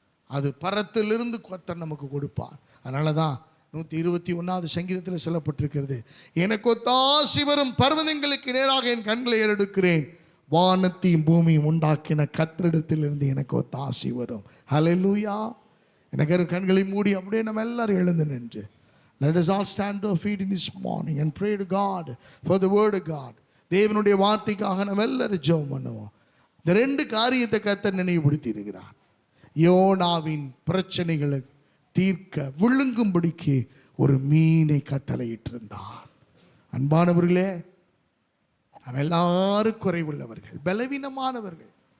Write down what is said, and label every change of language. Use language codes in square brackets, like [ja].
[ta] அது பரத்திலிருந்து கர்த்தர் நமக்கு கொடுப்பார். அதனால தான் 121வது சங்கீதத்தில் சொல்லப்பட்டிருக்கிறது, எனக்கு ஒத்தாசி வரும் பர்வதங்களுக்கு நேராக என் கண்களை ஏறெடுக்கிறேன், வானத்தையும் பூமியும் உண்டாக்கின கர்த்தரிடத்திலிருந்து எனக்கு ஒத்தாசி வரும். ஹல்லேலூயா. எனக்கு கண்களை மூடி அப்படியே நம்ம எல்லாரும் எழுந்து நின்று, [en] let us all stand to our feet in this morning and pray to God for the word of God. [ta] தேவனுடைய வார்த்தைக்காக நம்ம எல்லாரும் ஜெபம் பண்ணுவோம். இந்த 2 காரியத்தை கர்த்தர் நினைவுபடுத்தி இருக்கிறார். யோனாவின் பிரச்சனைகளை தீர்க்க விழுங்கும்படிக்கு ஒரு மீனை கட்டளையிட்டிருந்தார். அன்பானவர்களே, நம்ம எல்லாரும் குறைவுள்ளவர்கள், பலவீனமானவர்கள்.